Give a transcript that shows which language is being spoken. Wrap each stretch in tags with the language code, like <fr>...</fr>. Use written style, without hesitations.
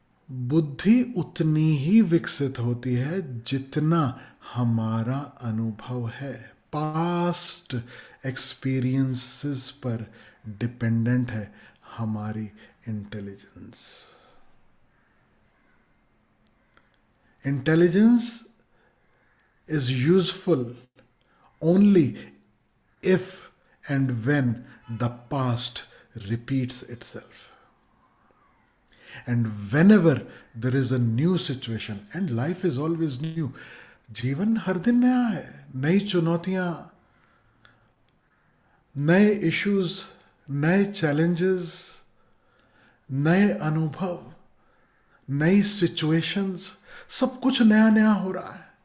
<hi>बुद्धि उतनी ही विकसित होती है जितना हमारा अनुभव है.</hi> <en>past experiences</en> <hi>पर</hi> <en>dependent</en> <hi>है हमारी</hi> <en>Intelligence. Intelligence is useful only if and when the past repeats itself, and whenever there is a new situation, and life is always new.</en> <hi>जीवन हर दिन नया है, नई चुनौतियां, नए इश्यूज, नए चैलेंजेस, नए अनुभव, नई सिचुएशंस, सब कुछ नया नया हो रहा है.</hi>